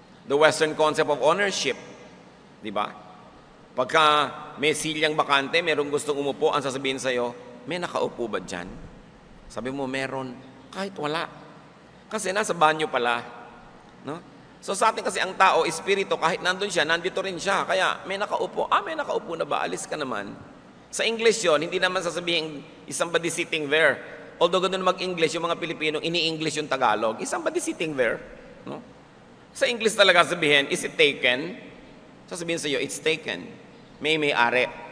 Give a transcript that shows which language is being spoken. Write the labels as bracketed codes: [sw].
[en] The western concept of ownership, [tl] di ba? Pagka may silyang bakante, merong gustong umupo, ang sasabihin sa'yo, may nakaupo ba dyan? Sabi mo, meron. Kahit wala. Kasi nasa banyo pala. No? So sa atin kasi ang tao, espiritu, kahit nandun siya, nandito rin siya. Kaya may nakaupo. May nakaupo na ba? Alis ka naman. Sa English yon, hindi naman sasabihin, [en] is somebody sitting there. [tl] Although ganun mag-English, yung mga Pilipino, ini-English yung Tagalog. [en] Is somebody sitting there? [tl] No? Sa English talaga sabihin, [en] is it taken? [tl] Sasabihin sa'yo, [en] it's taken. [tl] May-ari.